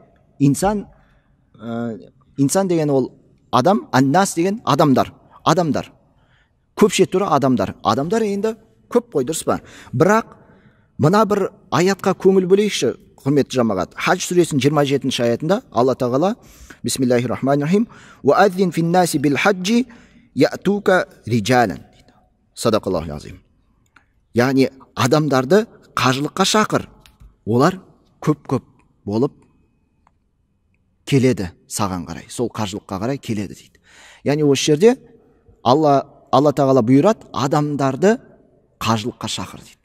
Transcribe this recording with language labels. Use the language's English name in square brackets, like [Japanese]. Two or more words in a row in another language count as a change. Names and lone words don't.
[Kazakh] Инсан деген ол адам, аннас деген адамдар. Көпше түрі адамдар. Адамдар енді көп қой, дұрыс па? Бірақ мына бір аятқа көңіл бөлейікші, құрметті жамағат. Хадж сүресінің 27-ші аятында Алла тағала [Arabic] بسم الله الرحمن الرحيم وأذن في الناس بالحج يأتوك رجالا». صدق الله العظيم. [Kazakh] Яғни адамдарды қажылыққа шақыр. Олар көп болып келеді саған қарай. Сол қажылыққа қарай келеді дейді. Яғни осы жерде Алла тағала бұйырады, адамдарды қажылыққа шақыр дейді.